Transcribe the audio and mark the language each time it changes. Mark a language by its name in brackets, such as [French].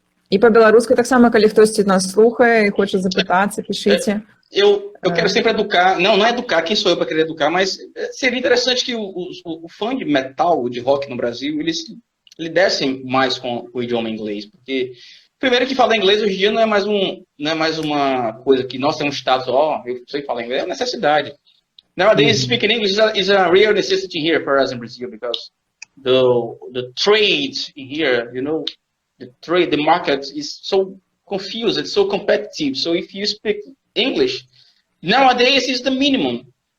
[Ukrainian] І по-білоруськи так само, коли хтось нас слухає і хоче запитатися, пишіть. [Portuguese] Eu quero sempre educar, não é educar, quem sou eu para querer educar, mas seria interessante que o fã de metal, de rock no Brasil, eles lidessem mais com o idioma inglês, porque primeiro que falar inglês hoje em dia não é mais uma coisa que nós temos status, eu sei falar inglês, é uma necessidade. [English] Nowadays, speaking English is a real necessity here for us in Brazil because the trade in here, you know, the market is so confused, it's so competitive. So if you speak English, nowadays is the minimum.